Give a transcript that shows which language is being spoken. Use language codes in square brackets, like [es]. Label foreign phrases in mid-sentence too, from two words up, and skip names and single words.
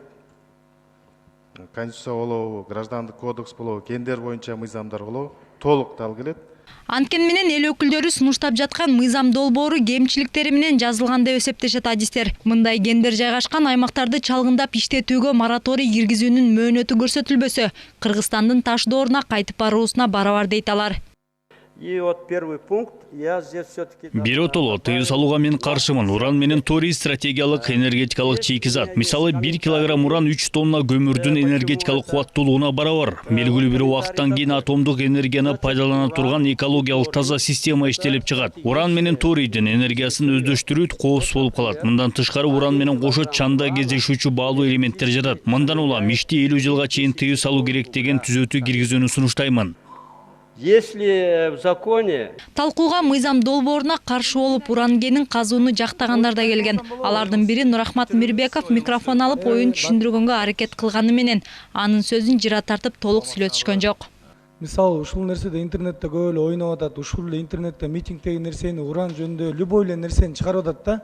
[ky] Конституция болобу, граждандык кодекс болобу, гендер боюнча мыйзамдар болобу, толук дал келет. Анткени менен эл өкүлдөрү сунуштап жаткан мыйзам долбоору кемчиликтери менен жазылган деп эсептешет адистер. Мындай гендер жайгашкан аймактарды чалгындап иштетүүгө мораторий киргизүүнүн мөөнөтү көрсөтүлбөсө, Кыргызстандын таш дооруна кайтып баруусуна барабар дейт алар. [ru] И вот первый пункт, я здесь все-таки... [ky] Биротоло тыюу салууга мен каршымын. Уран менен торий стратегиялык энергетикалык чийкизат. Мисалы 1 килограмм уран 3 тонна көмүрдүн энергетикалык кубаттуулугуна барабар. Белгилүү бир убакыттан кийин атомдук энергияны пайдалана турган экологиялык таза система иштелип чыгат. Уран менен торийдин энергиясын өздөштүрүү коопсуз болуп калат. Мындан тышкары уран менен кошо чанда кездешүүчү баалуу элементтер жатат. Мындан улам ишти 50 жылга чейин тыюу салуу керек деген түзөтүү киргизүүнү сунуштаймын. [ru] Если в законе... [ky] Талкууга мыйзам долбооруна каршы болуп уран кенин казууну жактагандар да келген. Алардын бири Нурахмат Мирбеков микрофон алып оюн түшүндүргөнгө аракет кылганы менен анын сөзүн жыра тартып толук сүйлөтүшкөн жок. Мисалы, ушул нерседе интернетте көп эле ойноп атат, ушул эле интернетте митингдеги нерсени, уран жөнүндө любой эле нерсени чыгарып атат да.